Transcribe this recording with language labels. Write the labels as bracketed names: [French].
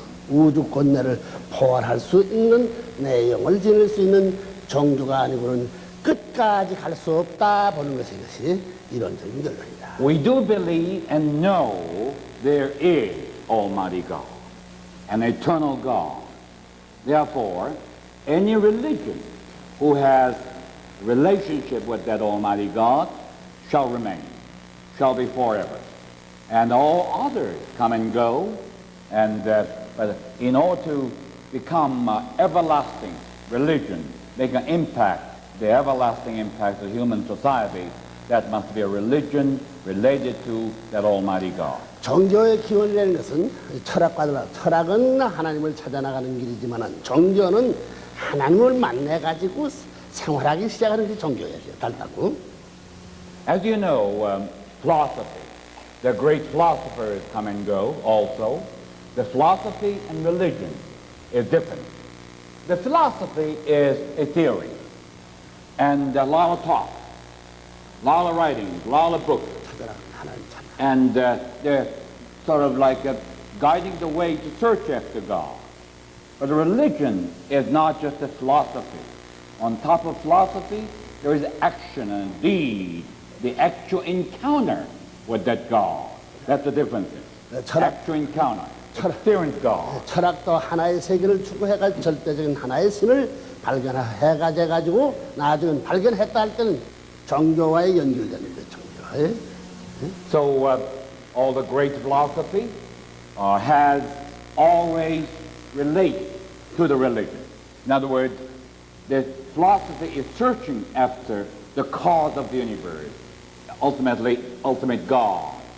[Korean] 우주 권내를 포괄할 수 있는 내용을 지닐 수 있는 종교가 아니고는 끝까지 갈 수 없다 보는 것이 이론적인 결론이다. [English] We do believe and know there is Almighty God, an eternal God. Therefore, any religion who has relationship with that Almighty God shall remain, shall be forever. And all others come and go, and but in order to become everlasting religion, make an impact, the everlasting impact of human society, that must be a religion related to that Almighty God. [Korean] 종교의 기원이라는 것은 철학은 하나님을 찾아나가는 길이지만 종교는 하나님을 만나가지고 생활하기 시작하는 게 종교예요. 달다고. [English] As you know, philosophy, the great philosophers come and go also. The philosophy and religion is different. The philosophy is a theory and a lot of talk, a lot of writings, a lot of books. And they're sort of like guiding the way to search after God. But religion is not just a philosophy. On top of philosophy, there is action and deed, the actual encounter with that God. That's the difference. [Korean] 철학, [English] Actual encounter, experience God. [Korean] 철학도 하나의 세계를 추구해가 절대적인 하나의 신을 발견해가지고 나중에 발견했다 할 때는 종교와의 연결되는 거죠. 종교. 예? [English] So all the great philosophy has always related to the religion. In other words, the philosophy is searching after the cause of the universe, ultimate God.